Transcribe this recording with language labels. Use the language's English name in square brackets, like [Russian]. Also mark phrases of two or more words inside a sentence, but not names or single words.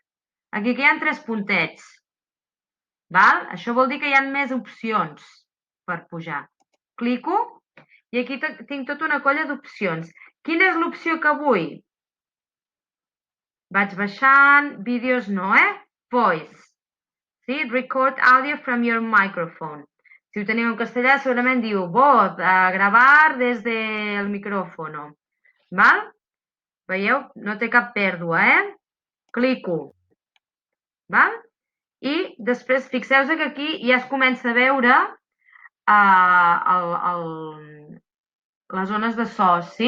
[Catalan] Aquí que hi ha 3 puntets. Val? Això vol dir que hi ha més opcions per pujar. Clico i aquí tinc tota una colla d'opcions. Quina és l'opció que vull? Vaig baixant, vídeos no, Voice. Sí? [English] Record audio from your microphone. [Catalan] Si ho teniu en castellà, segurament diu voz, gravar des del micrófono. Val? Veieu? No té cap pèrdua, Clico. Val? I després, fixeu-vos que aquí ja es comença a veure les zones de so, sí?